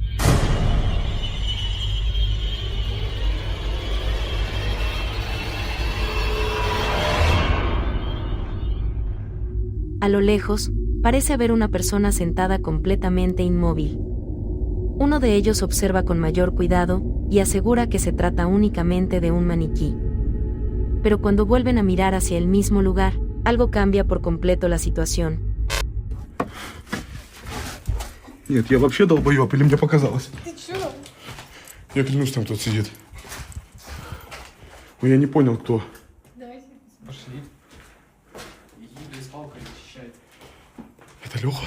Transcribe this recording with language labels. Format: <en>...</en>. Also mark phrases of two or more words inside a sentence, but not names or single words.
<es>A lo lejos, parece haber una persona sentada completamente inmóvil. Uno de ellos observa con mayor cuidado, y asegura que se trata únicamente de un maniquí. Pero cuando vuelven a mirar hacia el mismo lugar, algo cambia por completo la situación.</es> <ru>Нет, я вообще долбоёб, или мне показалось? Ты чё? Я клянусь, там кто-то сидит. Но я не понял, кто. Давайте. Пошли. Иди с палкой защищай. Это Леха?</ru>